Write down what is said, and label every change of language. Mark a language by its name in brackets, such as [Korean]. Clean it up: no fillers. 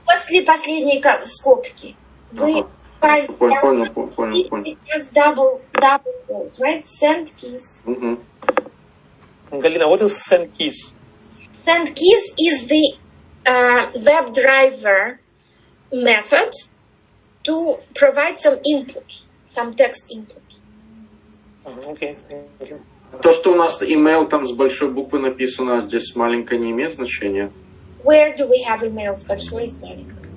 [Russian] После последней скобки. Вы Понял. [English] It's double quotes, right? Send keys. Galina, what is send keys? Send keys is the WerbDriver method to provide some input, some text input. Okay, thank you. [Russian] То, что у нас email там с большой буквы написано, а здесь маленькое, не имеет значения? [English] Where do we have email с большой и маленькой?